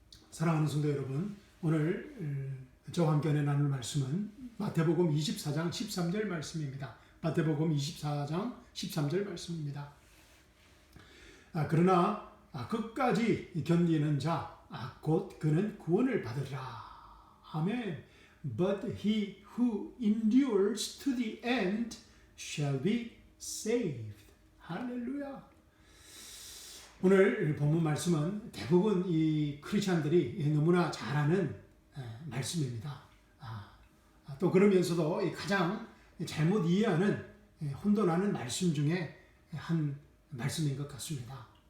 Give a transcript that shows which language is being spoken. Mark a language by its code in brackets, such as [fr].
[ko] 사랑하는 성도 여러분, 오늘 저와 함께 나눌 말씀은 마태복음 24장 13절 말씀입니다. 마태복음 24장 13절 말씀입니다. 그러나 끝까지 견디는 자, 곧 그는 구원을 받으리라. 아멘. [en] But he who endures to the end shall be saved. [ko] 할렐루야. 오늘 본문 말씀은 대부분 이 크리스찬들이 너무나 잘 아는 말씀입니다. 또 그러면서도 가장 잘못 이해하는, 혼돈하는 말씀 중에 한 말씀인 것 같습니다.